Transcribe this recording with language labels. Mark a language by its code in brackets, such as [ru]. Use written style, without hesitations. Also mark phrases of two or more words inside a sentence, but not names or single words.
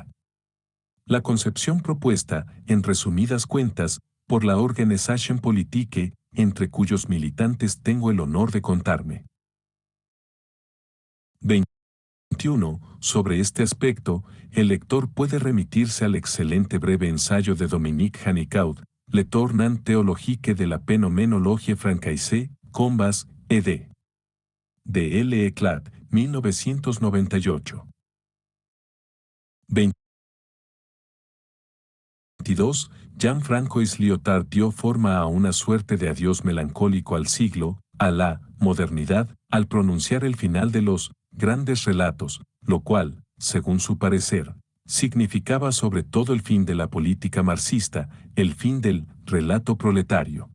[es] La concepción propuesta, en resumidas cuentas, por la Organisation Politique, entre cuyos militantes tengo el honor de contarme. 21. Sobre este aspecto, el lector puede remitirse al excelente breve ensayo de Dominique Hannicaud, Le Tournant théologique de la Phénoménologie francaise, Combas, ed. De L. Eclat, 1998. 22. Jean-Francois Lyotard dio forma a una suerte de adiós melancólico al siglo, a la modernidad, al pronunciar el final de los grandes relatos, lo cual, según su parecer, significaba sobre todo el fin de la política marxista, el fin del relato proletario.